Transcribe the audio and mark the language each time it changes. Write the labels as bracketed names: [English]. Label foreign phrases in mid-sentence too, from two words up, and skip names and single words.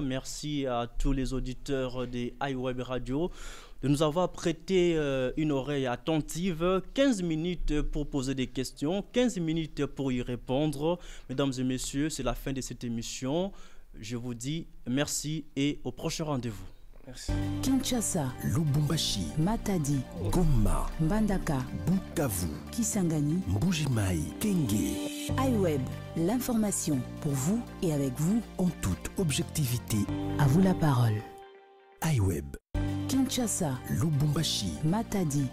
[French] Merci à tous les auditeurs de iWeb Radio de nous avoir prêté une oreille attentive. 15 minutes pour poser des questions, 15 minutes pour y répondre. Mesdames et messieurs, c'est la fin de cette émission. Je vous dis merci et au prochain rendez-vous. Merci. Kinshasa, Lubumbashi, Matadi, Goma, Mbandaka, Bukavu, Kisangani, Mbujimai, Kenge. iWeb, l'information pour vous et avec vous. En toute objectivité, À vous la parole. iWeb, Kinshasa, Lubumbashi, Matadi,